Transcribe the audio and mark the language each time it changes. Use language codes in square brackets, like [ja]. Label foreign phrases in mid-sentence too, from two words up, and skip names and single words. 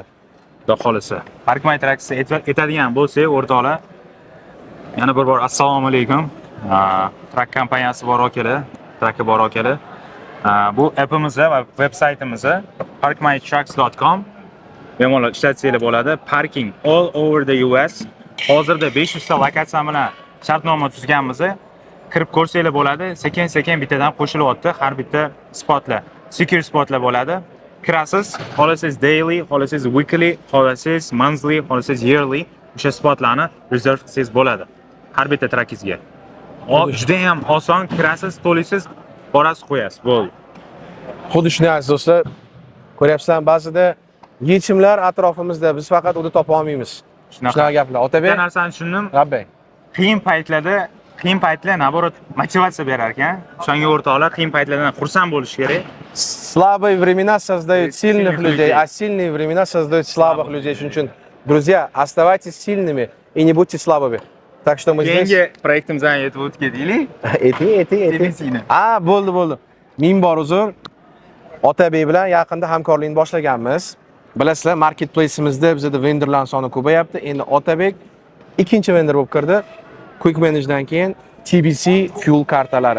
[uz] Xudo xolisa. Park My Trucks aytadigan bo'lsak, o'rtoqlar, yana bir bor assalomu alaykum. Truck kompaniyasi bor akalar, Truck bor akalar. Bu appimizni va veb-saytimizni parkmytrucks.com bemalol ishlatsanglar bo'ladi. [en] Parking all over the US. [uz] Hozirda 500 ta lokatsiya bilan shartnoma tuzganmiz. Kirib ko'rsanglar bo'ladi. Sekin-sekin bittadan qo'shilyapti. Har bitta spotlar, secure spotlar bo'ladi. Kirasiz, xohlasangiz daily, xohlasangiz weekly, xohlasangiz monthly, xohlasangiz yearly o'sha spotlarni reserve qilsangiz bo'ladi. Har bitta trackingizga. Juda ham oson, kirasiz, to'laysiz, borasiz, qo'yasiz. Bo'ldi. Xuddi shunday aziz do'stlar, ko'ryapsizlar, ba'zida yechimlar atrofimizda, biz faqat uni topa olmaymiz. Shunaqa gaplar. Otabek, bir narsani tushundim. Rabbay. Qiyin paytlar naborot motivatsiya berar ekan. O'shanga o'rtoqlar qiyin paytlardan xursand bo'lish kerak. [ru] Слабые времена создают сильных людей, а сильные времена создают слабых людей. [uz] Shuning uchun, [ru] друзья, оставайтесь сильными и не будьте слабыми. Так что мы здесь. [uz] Keyingi proyektimizdan yetib o'tib deylik. Ayting. Bo'ldi. Ming bor uzr. Otabek bilan yaqinda hamkorlikni boshlaganmiz. Bilasizlar, marketplace'imizda bizda vendorlar soni ko'payapti. Endi Otabek ikkinchi vendor bo'lib kirdi. Quick Manage'dan keyin TBC fuel kartalari.